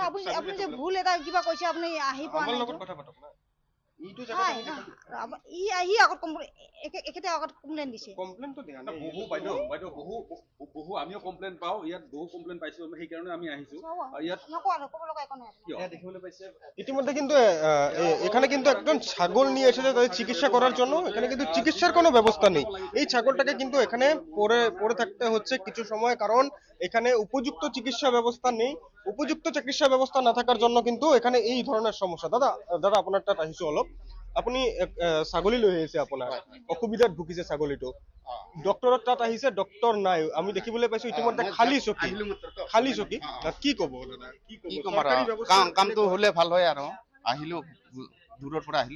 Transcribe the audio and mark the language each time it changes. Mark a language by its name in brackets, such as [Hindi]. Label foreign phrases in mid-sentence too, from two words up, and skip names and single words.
[Assamese] আপুনি যে ভুল এটা কিবা কৈছে, আপুনি আহি পোৱা আমাৰ নাই। লগত কথা পাতক না। এইটো জায়গা ই আহি আগত এখেতে আগত কমপ্লেইন দিছে। কমপ্লেইনটো দিয়া নাই। বহু বাইদেউ বহু আমিও কমপ্লেইন পাওঁ, ইয়াত বহু কমপ্লেইন পাইছো, সেইকাৰণে আমি আহিছো। আৰু ইয়াত ক'ব লগা একো নাই। দেখিবলৈ পাইছে [Bangla] ইতিমধ্যে কিন্তু এখানে কিন্তু একজন ছাগল নিয়ে এসেছে তাদের চিকিৎসা করার জন্য। এখানে কিন্তু চিকিৎসার কোনো ব্যবস্থা নেই। এই ছাগলটাকে কিন্তু এখানে পড়ে থাকতে হচ্ছে কিছু সময়, কারণ এখানে উপযুক্ত চিকিৎসা ব্যবস্থা নেই। উপযুক্ত চিকিৎসা ব্যবস্থা না থাকার জন্য কিন্তু এখানে এই ধরনের সমস্যা। [Assamese] দাদা আপোনাৰ তাত আহিছো অলপ। আপুনি ছাগলী লৈ আহিছে, আপোনাৰ অসুবিধাত ভুগিছে ছাগলীটো। ডক্টৰৰ তাত আহিছে, ডক্টৰ নাই। আমি দেখিবলৈ পাইছো ইতিমধ্যে খালী চকী। কি ক'ব দাদা? কি কম আৰু কামটো হলে ভাল হয় আৰু আহিলো, দূৰৰ পৰা আহিলো।